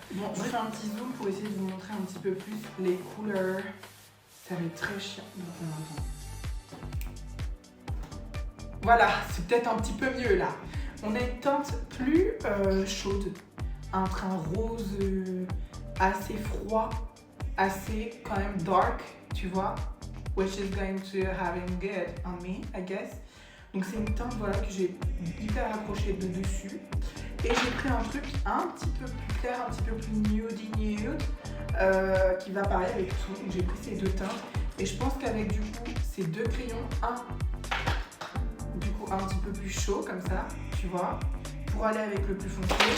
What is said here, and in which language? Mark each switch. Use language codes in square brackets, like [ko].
[fr] Bon, je fais un petit zoom pour essayer de vous montrer un petit peu plus les couleurs. Ça va être très chiant. Voilà, c'est peut-être un petit peu mieux là. On a une teinte plus chaude, un teint rose assez froid, assez quand même dark, tu vois. [en] Which is going to having good on me, I guess. [fr] Donc c'est une teinte voilà, que j'ai hyper accrochée de dessus. Et j'ai pris un truc un petit peu plus clair, un petit peu plus nude, qui va pareil avec tout. Donc j'ai pris ces deux teintes. Et je pense qu'avec du coup ces deux crayons, un petit peu plus chaud comme ça, tu vois, pour aller avec le plus foncé.